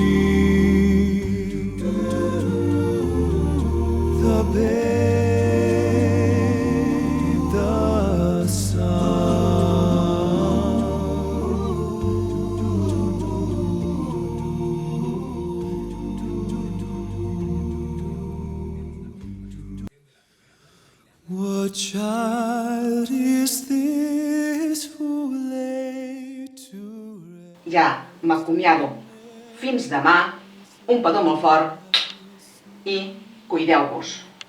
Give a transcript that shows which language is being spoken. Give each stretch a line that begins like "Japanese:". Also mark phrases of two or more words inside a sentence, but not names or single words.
English: The babe, the What child is this who lay to rest?
Catalan: Ja m'acomiado. Fins demà, un petó molt fort i cuideu-vos.